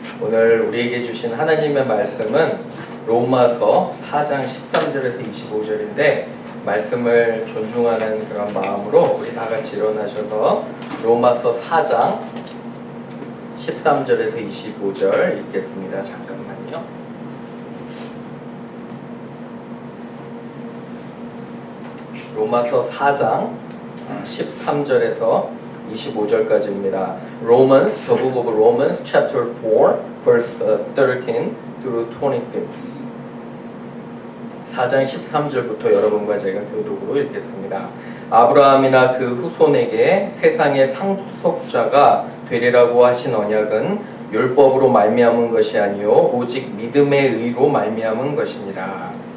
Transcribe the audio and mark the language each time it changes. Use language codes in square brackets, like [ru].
[ko] 오늘 우리에게 주신 하나님의 말씀은 로마서 4장 13절에서 25절인데 말씀을 존중하는 그런 마음으로 우리 다 같이 일어나셔서 로마서 4장 13절에서 25절 읽겠습니다. 잠깐만요. 로마서 4장 13절에서 25절까지입니다. [en] Romans, the book of Romans, chapter 4, verse 13 through 25. [ko] 4장 13절부터 여러분과 제가 교독으로 읽겠습니다. 아브라함이나 그 후손에게 세상의 상속자가 되리라고 하신 언약은 율법으로 말미암은 것이 아니요 오직 믿음의 의로 말미암은 것이니라.